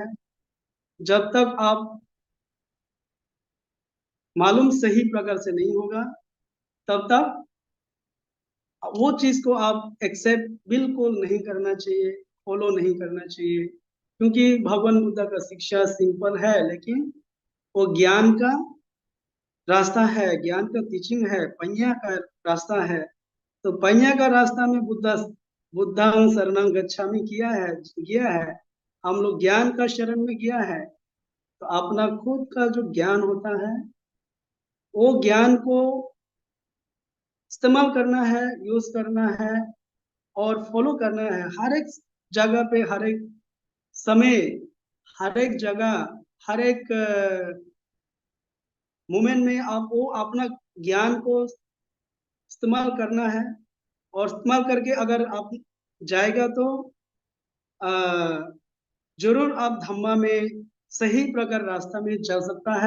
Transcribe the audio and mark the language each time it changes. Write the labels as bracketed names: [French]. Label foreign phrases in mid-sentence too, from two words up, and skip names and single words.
[Hindi] जब तक आप मालूम सही प्रकार से नहीं होगा, तब तक वो चीज को आप एक्सेप्ट बिल्कुल नहीं करना चाहिए, फॉलो नहीं करना चाहिए। क्योंकि भगवान बुद्ध का शिक्षा सिंपल है, लेकिन वो ज्ञान का रास्ता है, ज्ञान का टीचिंग है, पहिया का रास्ता है। तो पहिया का रास्ता में [Pali] बुद्धं शरणं गच्छामि [Hindi] किया है, गया है। हम लोग ज्ञान का शरण में गया है। तो अपना खुद का जो ज्ञान होता है, वो ज्ञान को इस्तेमाल करना है, यूज करना है और फॉलो करना है। हर एक जगह पे, हर एक समय, हर एक जगह, हर एक मोमेंट में आप वो अपना ज्ञान को इस्तेमाल करना है, और इस्तेमाल करके अगर आप जाएगा तो आ, जरूर आप धम्मा में सही प्रकार रास्ता में चल सकता है।